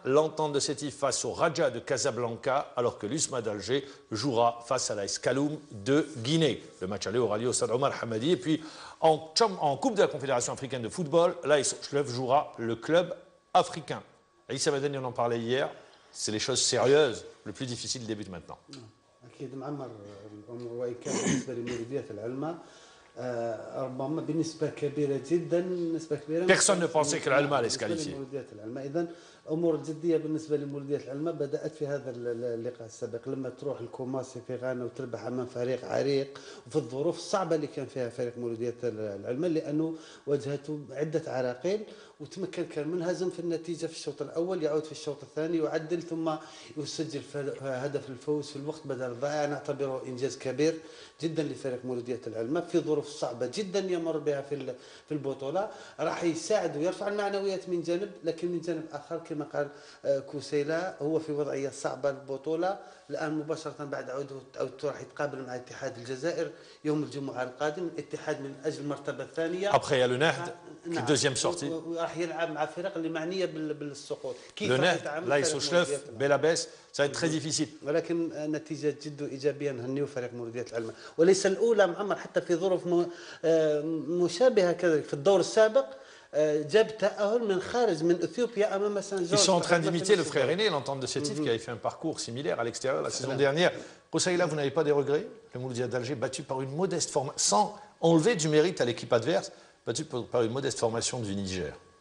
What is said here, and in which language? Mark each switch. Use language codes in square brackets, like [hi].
[fr] L'Entente de Sétif face au Raja de Casablanca, alors que l'USMA d'Alger jouera face à l'AS Kaloum de Guinée. Le match aller aura lieu au Stade Omar Hamadi. Et puis en Coupe de la Confédération africaine de football, l'AS Ochlef jouera le club africain. Issa Madani, on en parlait hier. C'est les choses sérieuses. Le plus difficile débute maintenant. [ar] أكيد معمر الأمور وإن كان بالنسبة لمولودية العلمة ربما بنسبة كبيرة جدا [fr] Personne ne pensait que l'Alma allait se qualifier. [ar] إذن أمور جدية بالنسبة لمولودية العلمة بدأت في هذا اللقاء السابق لما تروح الكوماسي في غانا وتربح أمام فريق عريق وفي الظروف الصعبة اللي كان فيها فريق مولودية العلمة لأنه واجهته عدة عراقيل وتمكن كان منهزم في النتيجة في الشوط الأول يعود في الشوط الثاني يعدل ثم يسجل هدف الفوز في الوقت بدل الضائع نعتبره إنجاز كبير جدا لفريق مولودية العلمة في ظروف صعبة جدا يمر بها في البطولة راح يساعد ويرفع المعنويات من جانب لكن من جانب آخر كما قال كوسيلا هو في وضعية صعبة البطولة الآن مباشرة بعد عودته راح يتقابل مع اتحاد الجزائر يوم الجمعة القادم الاتحاد من أجل المرتبة الثانية. [fr] Après il y a le Nahd, qui est deuxième sortie. [ar] وراح يلعب مع فرق اللي معنية بالسقوط. كيف [fr] le Nahd, l'AS Ochlef, Belabès, ça va être très difficile. [ar] ولكن نتيجة جد إيجابية نهنيه فريق مولودية العلمة وليس الأولى معمر حتى في ظروف مشابهة كذلك في الدور السابق. [fr] Ils sont en train d'imiter le frère aîné, l'Entente de Sétif, qui avait fait un parcours similaire à l'extérieur la saison dernière. Koussaïla, vous n'avez pas des regrets? Le Mouloudia d'Alger, battu par une modeste formation, sans enlever du mérite à l'équipe adverse, battu par une modeste formation du Niger.